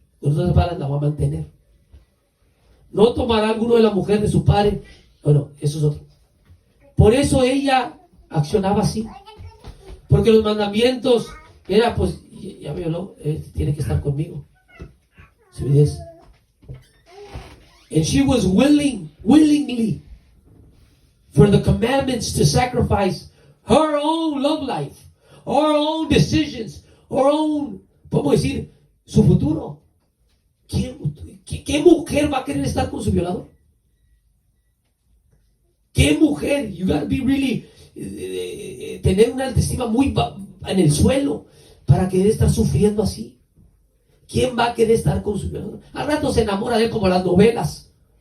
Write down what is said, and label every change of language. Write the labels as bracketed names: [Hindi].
[Spanish] Con otras palabras, la va a mantener. No tomará alguno de la mujer de su padre. Bueno, eso es otro. Por eso ella accionaba así. Porque los mandamientos era, pues, ya violó, tiene que estar conmigo. ¿Sí ves? [English] And she was willingly, for the commandments to sacrifice her own love life, her own decisions, her own, [Spanish] podemos decir, su futuro. ¿Qué mujer va a querer estar con su violador? ¿Qué mujer? [English] You gotta be really, [Spanish] tener una autoestima muy en el suelo para querer estar sufriendo así. ¿Quién va a querer estar con su violador? Al rato se enamora de él como las novelas.